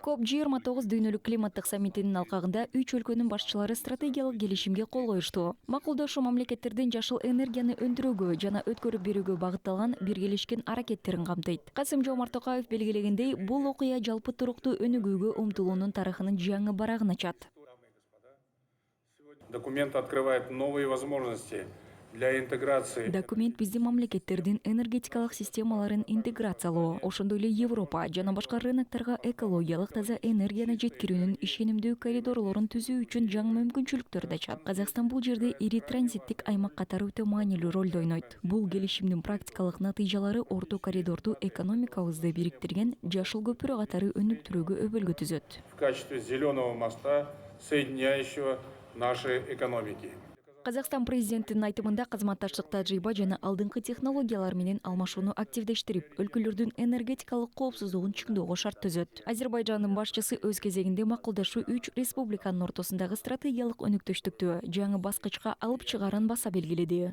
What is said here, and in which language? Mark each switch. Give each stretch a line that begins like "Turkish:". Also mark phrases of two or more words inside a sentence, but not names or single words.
Kyrgyz: COP29 дүйнөлүк климаттык саммитинин алкагында 3 өлкөнүн башчылары стратегиялык келишимге кол коюшту. Макулдашуу мамлекеттердин жашыл энергияны өндүрүүгө жана өткөрүп берүүгө багытталган биргелешкен аракеттерин камтыйт. Касым-Жомарт Токаев белгилегендей, бул окуя жалпы туруктуу өнүгүүгө умтулуунун тарыхынын жаңы барагын ачат.
Russian: Документ открывает новые возможности для интеграции.
Kyrgyz: Документ биздин мамлекеттердин энергетикалык системаларын интеграциялоо, ошондой эле Европа жана башка рыноктарга экологиялык таза энергияны жеткирүүнүн ишенимдүү коридорлорун түзүү үчүн жаңы мүмкүнчүлүктөрдү ачат. Казакстан бул жерде ири транзиттик аймак катары өтө маанилүү ролду ойнойт. Бул келишимдин практикалык натыйжалары орто коридорду экономикабызды бириктирген жашыл көпүрө катары өнүктүрүүгө өбөлгө түзөт.
Russian: В качестве зеленого моста, соединяющего наши экономики.
Kyrgyz: Казакстан президентинин айтымында кызматташтык тажрыйба жана алдыңкы технологиялар менен алмашууну активдештирип, өлкөлөрдүн энергетикалык коопсуздугун чыңдоого шарт түзөт. Азербайжандын башчысы өз кезегинде макулдашуу 3 республиканын ортосундагы стратегиялык өнүктүштүктү жаңы баскычка алып чыгаарын баса белгиледи.